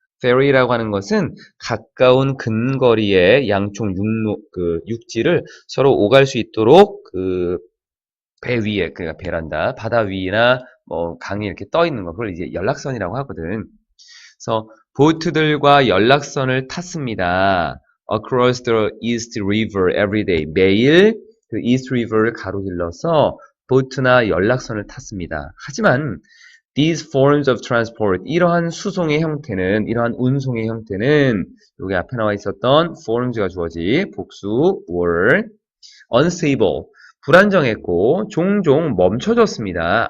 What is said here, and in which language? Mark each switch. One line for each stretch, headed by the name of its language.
Korean: ferry라고 하는 것은 가까운 근거리의 양쪽 육지를 서로 오갈 수 있도록 그 배 위에, 그러니까 배란다. 바다 위나 뭐 강에 이렇게 떠 있는 거, 그걸 이제 연락선이라고 하거든. 그래서 보트들과 연락선을 탔습니다.
English: Across the East River every day.
Korean: 매일 그 East River를 가로질러서 보트나 연락선을 탔습니다. 하지만
English: these forms of transport,
Korean: 이러한 수송의 형태는, 이러한 운송의 형태는 여기 앞에 나와 있었던 forms가 주어지 복수
English: were unstable,
Korean: 불안정했고 종종 멈춰졌습니다.